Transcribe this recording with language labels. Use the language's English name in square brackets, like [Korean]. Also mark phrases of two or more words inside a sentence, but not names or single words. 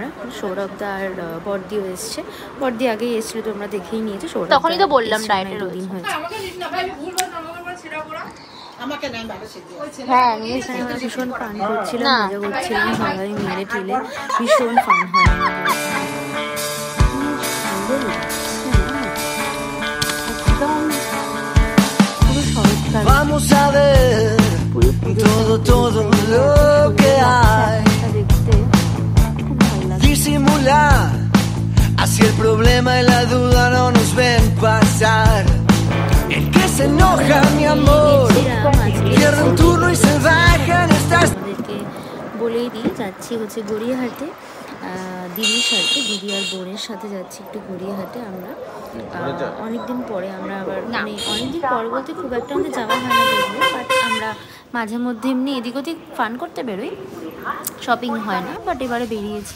[Bangla] সৌরভদা আর বড়দিও এসছে। বড়দি আগেই এসেছিল, তোমরা দেখেই নিয়েছো। সৌরভ তখনই তো বললাম ডায়েটের দিন হয়েছে। হ্যাঁ ভীষণ ফান করছিলাম, মজা করছিলাম সবাই মিলে টিলে, ভীষণ ফান হয়। [Spanish] Vamos a ver todo lo que hay. Disimular, así el problema y la duda no nos ven pasar. El que se enoja, mi amor, pierde un turno y se baja en estas. [Bangla] বলেই দিই যাচ্ছি হচ্ছে গড়িয়াহাটে দিদির সাথে, দিদি আর বোনের সাথে যাচ্ছি একটু গড়িয়াহাটে। আমরা অনেকদিন পরে আমরা আবার মানে অনেকদিন পর বলতে খুব একটা আমাদের যাওয়া হয় না যদিও, বাট আমরা মাঝে মধ্যে এমনি এদিক ওদিক ফান করতে বেরোই, শপিং হয় না, বাট এবারে বেরিয়েছি।